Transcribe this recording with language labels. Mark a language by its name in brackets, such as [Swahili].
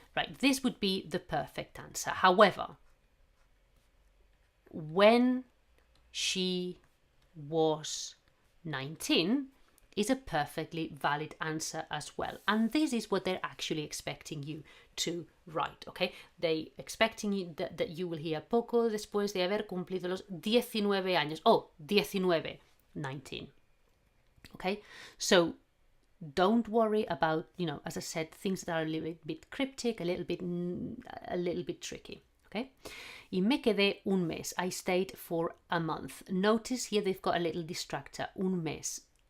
[English] Right, this would be the perfect answer. However, when she was 19 is a perfectly valid answer as well. And this is what they're actually expecting you to write, okay? They expecting you that you will hear [Spanish] poco después de haber cumplido los 19 años. [English] Oh, 19, 19. Okay? So don't worry about, as I said, things that are a little bit cryptic, a little bit tricky, okay? [Spanish] Y me quedé un mes. [English] I stayed for a month. Notice here they've got a little distractor, [Spanish] un mes.